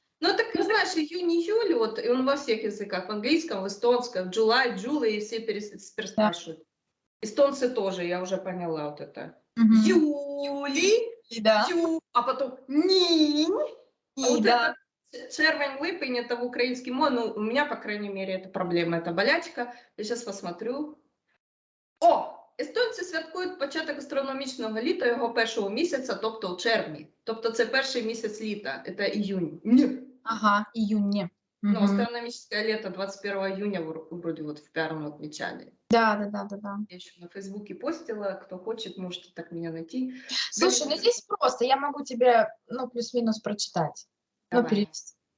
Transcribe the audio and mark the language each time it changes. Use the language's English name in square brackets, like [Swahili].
[Russian] Ну, так, знаешь, июнь-июль, вот, и он во всех языках, в английском, в эстонском, [English] July, July, [Russian] и все переспрашивают. Эстонцы тоже, я уже поняла вот это. Юли, да. а потом нинь. Вот да. это червень, липень, это в украинском, ну, у меня, по крайней мере, это проблема, это болячка. Я сейчас посмотрю. О! [Ukrainian] Естонці святкують початок астрономічного літа його першого місяця, тобто у червні. Тобто це перший місяць літа, це іюнь. [Russian] Ага, июнь. Ну, астрономическое лето 21 июня вроде вот в Пярну отмечали. Да. Я еще на Фейсбуке постила, кто хочет, можете так меня найти. Слушай, ну здесь просто, я могу тебе, ну, плюс-минус прочитать. Давай. Ну, перевести.